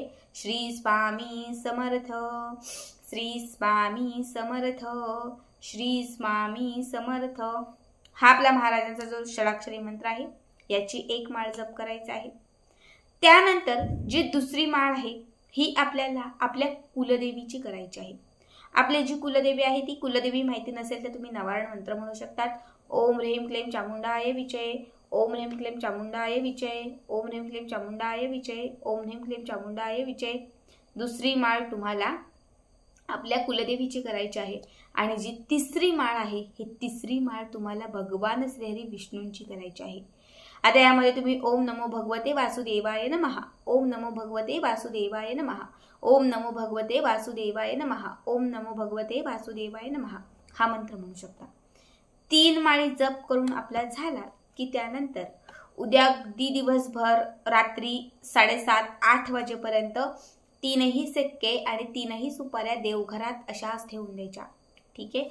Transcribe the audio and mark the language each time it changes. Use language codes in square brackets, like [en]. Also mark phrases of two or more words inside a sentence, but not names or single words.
[mr] श्री स्वामी समर्थ, श्री स्वामी समर्थ, श्री स्वामी समर्थ। हा आपला महाराजांचा जो षडाक्षरी मंत्र आहे याची 1 माळ जप करायची आहे। त्यानंतर जी दुसरी माळ आहे ही आपल्याला आपल्या कुलदेवीची करायची आहे। आपली जी कुलदेवी आहे ती कुलदेवी माहिती नसेल तर तुम्ही नवारण मंत्र म्हणू शकतात। [sa] ओम ह्रीं क्लीं चामुंडाय विचये, ओम ह्रीं क्लीं चामुंडाय विचये, ओम ह्रीं क्लीं चामुंडाय विचये, ओम ह्रीं क्लीं चामुंडाय विचये। [mr] दुसरी माळ तुम्हाला आपल्या कुलदेवीची करायची आहे। आणि जी तिसरी माळ आहे ही तिसरी माळ तुम्हाला भगवान श्री विष्णूंची करायची आहे। आता यामध्ये तुम्ही [sa] ओम नमो भगवते वासुदेवाय नमः, ओम नमो भगवते वासुदेवाय नमः, ओम नमो भगवते वासुदेवाय नमः, ओम नमो भगवते वासुदेवाय नमः [mr] हा मंत्र म्हणू शकता। 3 माळी जप करून आपला झाला की त्यानंतर उद्या अगदी दिवसभर रात्री 7:30-8 वाजेपर्यंत 3ही सिक्के आणि 3ही सुपाऱ्या देवघरात अशाच ठेवून द्यायच्या। ठीक आहे।